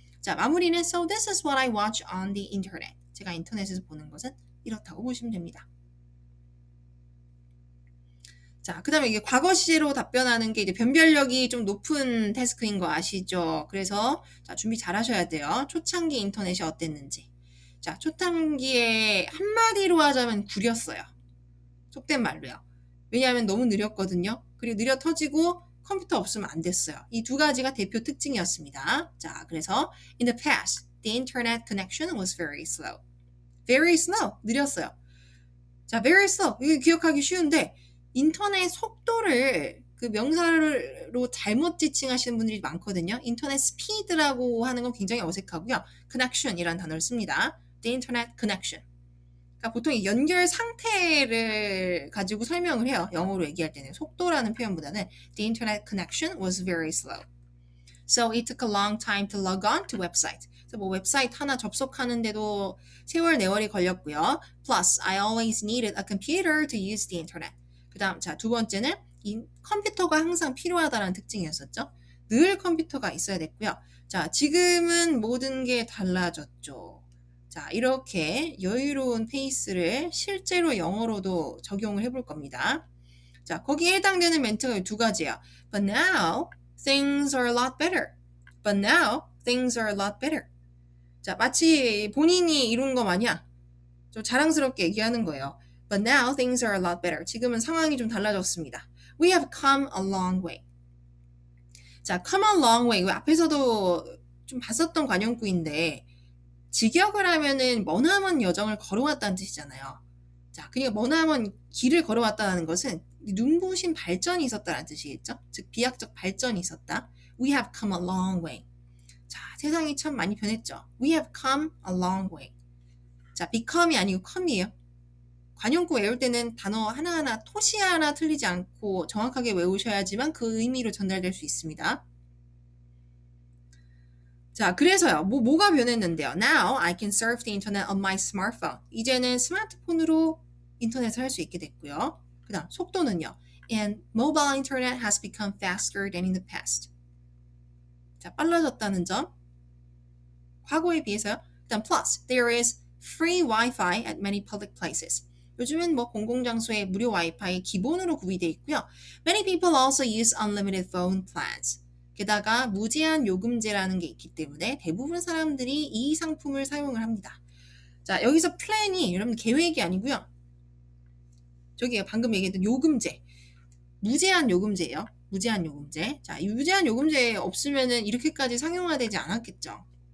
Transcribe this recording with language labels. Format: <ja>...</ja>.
<ko>자, 마무리는</ko> <en>So this is what I watch on the internet.</en> <ko>제가 인터넷에서 보는 것은 이렇다고 보시면 됩니다. 자, 그 다음에 이게 과거 시제로 답변하는 게 이제 변별력이 좀 높은 태스크인 거 아시죠? 그래서 자, 준비 잘 하셔야 돼요. 초창기 인터넷이 어땠는지. 자, 초창기에 한마디로 하자면 구렸어요. 속된 말로요. 왜냐하면 너무 느렸거든요. 그리고 느려 터지고 컴퓨터 없으면 안 됐어요. 이 두 가지가 대표 특징이었습니다. 자, 그래서</ko> <en>in the past, the internet connection was very slow. very slow,</en> <ko>느렸어요. 자, very slow, 이게 기억하기 쉬운데 인터넷 속도를 그 명사로 잘못 지칭하시는 분들이 많거든요. 인터넷 스피드라고 하는 건 굉장히 어색하고요. connection이라는 단어를 씁니다.</ko> <en>the internet connection.</en> <ko>그러니까 보통 이 연결 상태를 가지고 설명을 해요. 영어로 얘기할 때는 속도라는 표현보다는</ko> <en>the internet connection was very slow. So it took a long time to log on to website.</en> <ko>그래서 뭐 웹사이트 하나 접속하는데도 세월 네월이 걸렸고요.</ko> <en>Plus, I always needed a computer to use the internet.</en> <ko>그다음 자, 두 번째는 이 컴퓨터가 항상 필요하다는 특징이었었죠. 늘 컴퓨터가 있어야 됐고요. 자, 지금은 모든 게 달라졌죠. 자, 이렇게 여유로운 페이스를 실제로 영어로도 적용을 해볼 겁니다. 자, 거기에 해당되는 멘트가 두 가지예요.</ko> <en>But now things are a lot better. But now things are a lot better.</en> <ko>자, 마치 본인이 이룬 거 마냥 좀 자랑스럽게 얘기하는 거예요.</ko> <en>But now things are a lot better.</en> <ko>지금은 상황이 좀 달라졌습니다.</ko> <en>We have come a long way. 자, come a long way.</en> <ko>앞에서도 좀 봤었던 관용구인데 직역을 하면은 머나먼 여정을 걸어왔다는 뜻이잖아요. 자, 그러니까 머나먼 길을 걸어왔다는 것은 눈부신 발전이 있었다는 뜻이겠죠? 즉 비약적 발전이 있었다.</ko> <en>We have come a long way.</en> <ko>자, 세상이 참 많이 변했죠.</ko> <en>We have come a long way.</en> <ko>자, become이 아니고 come이에요. 관용구 외울 때는 단어 하나하나 토시 하나 틀리지 않고 정확하게 외우셔야지만 그 의미로 전달될 수 있습니다. 자, 그래서요. 뭐가 변했는데요.</ko> <en>Now I can surf the internet on my smartphone.</en> <ko>이제는 스마트폰으로 인터넷을 할 수 있게 됐고요. 그 다음 속도는요.</ko> <en>And mobile internet has become faster than in the past.</en> <ko>자, 빨라졌다는 점. 과거에 비해서요. 그 다음</ko> <en>plus, there is free Wi-Fi at many public places.</en> <ko>요즘은 뭐 공공장소에 무료 와이파이 기본으로 구비되어 있고요.</ko> <en>Many people also use unlimited phone plans.</en> <ko>게다가 무제한 요금제라는 게 있기 때문에 대부분 사람들이 이 상품을 사용을 합니다. 자, 여기서 플랜이 여러분 계획이 아니고요. 저기 방금 얘기했던 요금제. 무제한 요금제예요. 무제한 요금제. 자, 이 무제한 요금제 없으면은 이렇게까지 상용화되지 않았겠죠.</ko>